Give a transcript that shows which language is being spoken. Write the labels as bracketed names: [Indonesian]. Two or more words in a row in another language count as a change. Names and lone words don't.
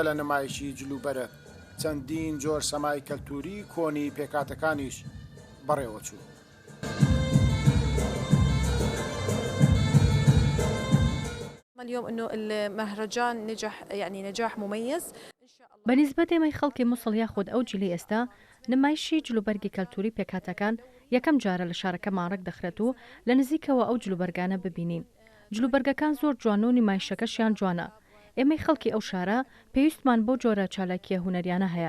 [Central Kurdish] لە نمایشی جلوبەرە چەندین جۆر سەمای کەلتوری کۆنی پێکهاتەکانیش بەڕێوە چوو. [Arabic] اليوم انه المهرجان نجح يعني نجاح مميز. [Central Kurdish] بەنسبەت ئێمەی خەڵکی مووسڵ یاخود ئەو جلی ئێستا نمایشی جلوبەرگی کەلتوری پێکهاتەکان یەکەم جارە لە شارەکەمان ڕێک دەخرێت و لە نزیکەوە ئەو جلوبەرگانە ببینین. جلوبەرگەکان زۆر جوان و نمایشەکەشیان جوانە. ئێمەی خەڵکی ئەو شارە پێویستمان بۆ جۆرە چالاکیە هونەریانە هەیە.